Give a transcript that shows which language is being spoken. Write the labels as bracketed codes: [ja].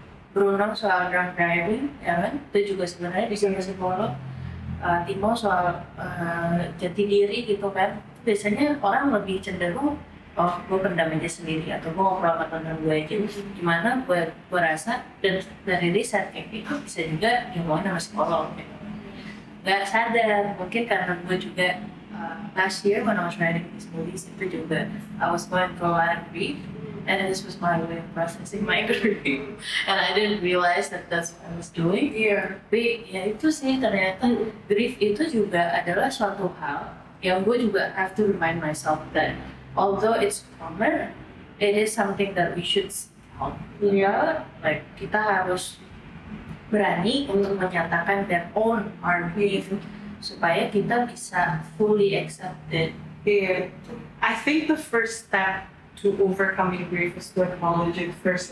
[id] Bruno soal drunk driving, ya kan, itu juga sebenarnya bisa psikolog. Timo soal jati diri gitu kan, biasanya orang lebih cenderung oh gue pendam aja sendiri atau gue ngobrol sama temen gue aja. Gimana gue rasa dan dari riset kayak gitu bisa juga diomongin sama psikolog gitu. Gak sadar, mungkin karena gue juga [en] last year when I was writing these movies [id] itu juga [en] I was going through a lot of grief and this was my way of processing my grief and I didn't realize that that's what I was doing. [id] Tapi ya itu sih ternyata grief itu juga adalah suatu hal yang gue juga [en] have to remind myself that although it's common, it is something that we should help. [id] Like kita harus berani untuk menyatakan dan [en] own our grief [id] supaya kita bisa [en] fully accept it. I think the first step to overcoming grief is to acknowledge it first.